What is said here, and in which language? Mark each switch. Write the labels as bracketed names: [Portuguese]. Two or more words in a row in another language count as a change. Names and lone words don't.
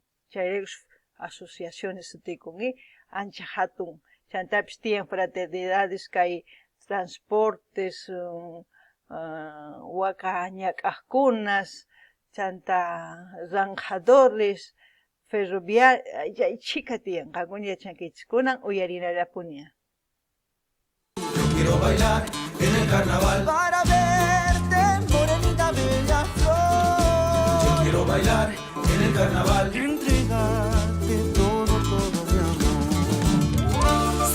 [Quechua] Chay asociaciones sutikun, ancha hatun, chantapis tiyan fraternidades kay transportes, waka ñak'aqkunas, chanta zanjadores, ferroviarios, chika tiyan, qankuna yachankichis, kunan uyarinallapuni. [Spanish] Quiero bailar en el carnaval para verte, morenita bella flor. Yo quiero bailar en el carnaval, entregarte todo mi amor.